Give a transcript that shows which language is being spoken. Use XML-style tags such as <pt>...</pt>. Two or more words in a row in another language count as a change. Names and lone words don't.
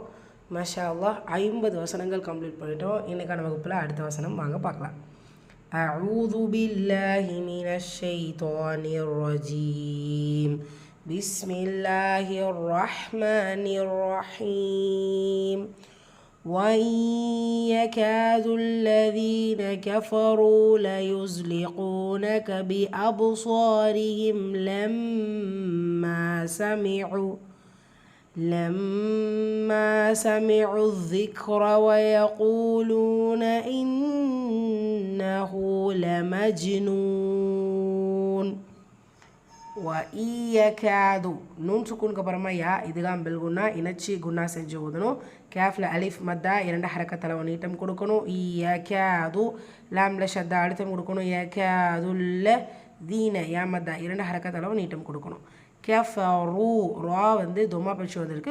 <ar>ما شاء الله</ar> <ta>50 வசனங்கள் கம்ப்ளீட் பண்ணிட்டோம். இன்றைக்கான வகுப்பில் அடுத்த வசனம் வாங்க பார்க்கலாம்.</ta> <ar>أعوذ بالله من الشيطان الرجيم. بسم الله الرحمن الرحيم. وَإِنْ يَكَادُ الَّذِينَ كَفَرُوا لَيُزْلِقُونَكَ بِأَبْصَارِهِمْ لَمَّا سَمِعُوا الذِّكْرَ وَيَقُولُونَ إِنَّهُ لَمَجْنُونٌ. وَإِنْ يَكَادُ</ar> <ta>நூன் சுக்கூனுக்கு அப்புறமா யா</ta> <ar>إدغام بالغنة</ar> <ta>இணைச்சி குன்னா செஞ்சு ஓதணும். கேஃபில் அலிஃப் மத்தா 2 ஹரக்கத்தில் நீட்டம் கொடுக்கணும். யகாது லாம்ல ஷத்தா அழுத்தம் கொடுக்கணும். யகாதுல்ல தீன யா மத்தா 2 ஹரக்கத்தில் நீட்டம் கொடுக்கணும். கஃபரு ரா தொம்மா பயிற்சி வந்திருக்கு.</ta>